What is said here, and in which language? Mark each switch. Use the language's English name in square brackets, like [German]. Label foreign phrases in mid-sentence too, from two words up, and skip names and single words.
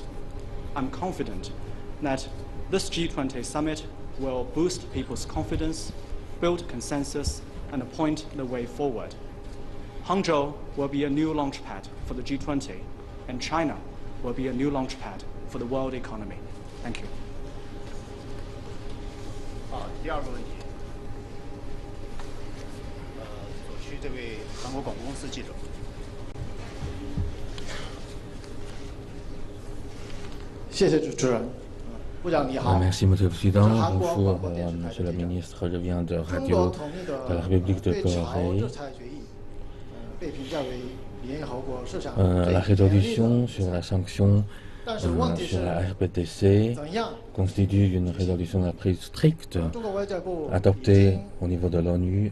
[English] I'm confident that this G20 summit will boost people's confidence, build consensus, and point the way forward. Hangzhou will be a new launchpad for the G20, and China will be a new launchpad for the world economy. Thank you. [Chinese] 第二个问题，左区这位韩国广播公司记者。谢谢主持人。部长你好。 [French] Merci, Monsieur le Président. Bonjour, Monsieur le Ministre. Je viens de Radio de la République de Corée. La résolution sur la sanction sur la RPTC constitue une résolution la plus stricte adoptée au niveau de l'ONU.